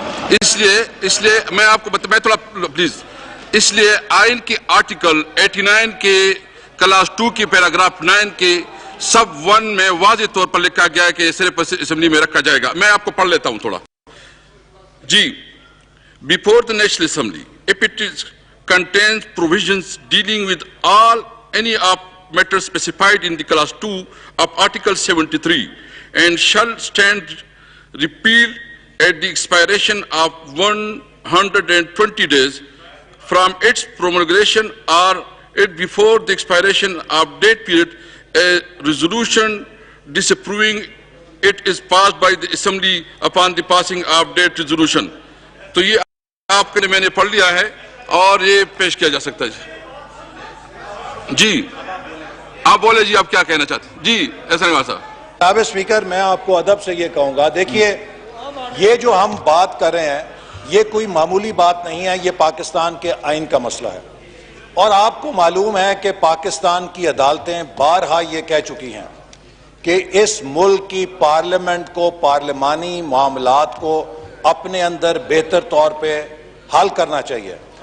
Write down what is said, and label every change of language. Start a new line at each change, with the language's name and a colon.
Urdu: اس لیے میں آپ کو میں تھوڑا پلیز اس لیے آئین کے آرٹیکل 89 کے کلاس 2 کی پیراگراف 9 کے سب 1 میں واضح طور پر لکھا گیا ہے کہ صرف اسمبلی میں رکھا جائے گا. میں آپ کو پڑھ لیتا ہوں تھوڑا.
English: جی before the National Assembly if it contains provisions dealing with any of matters specified in the class 2 of article 73 and shall stand repealed at the expiration of 120 days from its promulgation or it before the expiration of date period a resolution disapproving it is passed by the assembly upon the passing of date resolution.
Urdu: تو یہ آپ کے لیے میں نے پڑھ لیا ہے اور یہ پیش کیا جا سکتا ہے جی آپ بولے جی آپ کیا کہنا چاہتے ہیں جی احسان اقبال صاحب. جناب اسپیکر میں آپ کو ادب سے یہ کہوں گا دیکھیے یہ جو ہم بات کر رہے ہیں یہ کوئی معمولی بات نہیں ہے یہ پاکستان کے آئین کا مسئلہ ہے اور آپ کو معلوم ہے کہ پاکستان کی عدالتیں بارہا یہ کہہ چکی ہیں کہ اس ملک کی پارلیمنٹ کو پارلیمانی معاملات کو اپنے اندر بہتر طور پہ حل کرنا چاہیے.